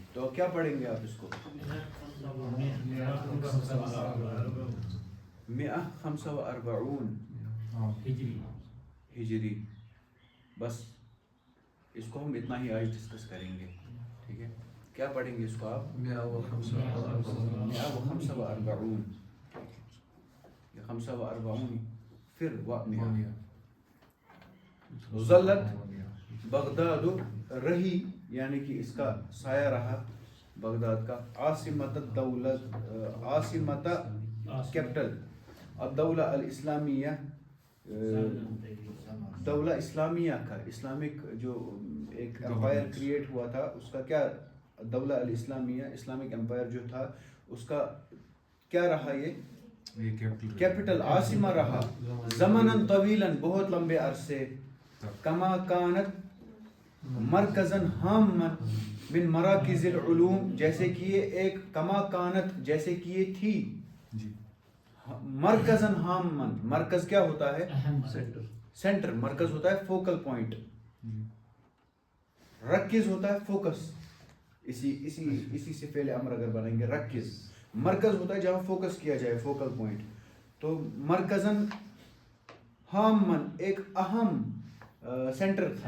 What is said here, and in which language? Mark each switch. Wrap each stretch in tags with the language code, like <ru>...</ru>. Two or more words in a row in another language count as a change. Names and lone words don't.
<ur>تو کیا پڑھیں گے آپ اس کو؟</ur> <ar>مئہ خمسہ و اربعون ہجری.</ar> <ur>بس اس کو ہم اتنا ہی آج ڈسکس کریں گے. ٹھیک ہے، کیا پڑھیں گے اس کو آپ؟</ur> <ar>مئہ و خمسہ و اربعون،</ar> <ur>یہ</ur> <ar>خمسہ و اربعون،</ar> <ur>پھر مئہ. ظلت بغداد رہی، یعنی کہ اس کا سایہ رہا بغداد کا. عاصمت دولت، عاصمت کیپٹل</ur> <ar>الدولہ الاسلامیہ، دولہ اسلامیہ</ar> <ur>کا، اسلامک جو ایک</ur> <en>empire create</en> <ur>ہوا تھا اس کا کیا، دولہ الاسلامیہ،</ur> <en>Islamic empire</en> <ur>جو تھا اس کا کیا رہا؟ یہ کیپٹل عاصمہ رہا.</ur> <ar>زمناً طویلاً،</ar> <ur>بہت لمبے عرصے.</ur> <ar>کما کانت مرکزن ہامن من مراکز العلوم،</ar> <ur>جیسے کہ یہ ایک</ur> <ar>کما کانت،</ar> <ur>جیسے کہ یہ تھی.</ur> <ar>مرکزن ہامن،</ar> <ur>مرکز کیا ہوتا ہے؟ سینٹر. مرکز ہوتا ہے</ur> <en>focal point.</en> <ur>رکز ہوتا ہے فوکس. اسی سے فعل امر اگر بنائیں گے رکز، مرکز ہوتا ہے جہاں فوکس کیا جائے،</ur> <en>focal point.</en> <ur>تو</ur> <ar>مرکزن ہامن</ar> <ur>ایک اہم سینٹر تھا.</ur>